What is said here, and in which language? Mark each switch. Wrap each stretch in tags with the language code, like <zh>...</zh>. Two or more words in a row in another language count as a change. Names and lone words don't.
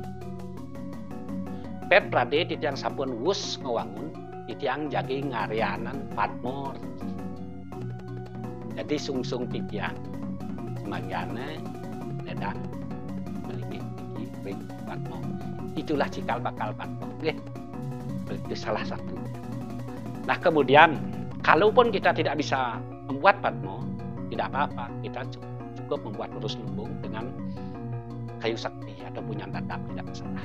<ban>Pet prade titiang sampun wus ngewangun titiang jagi ngarianan padmor. Jadi sungsung titiang semanggane ledang melingi ring padmor.</ban> <id>Itulah cikal bakal padmor. Itu salah satu. Nah kemudian kalaupun kita tidak bisa membuat padmo, tidak apa-apa, kita cukup membuat lurus lumbung dengan kayu sakti atau punya dadap, tidak masalah.</id>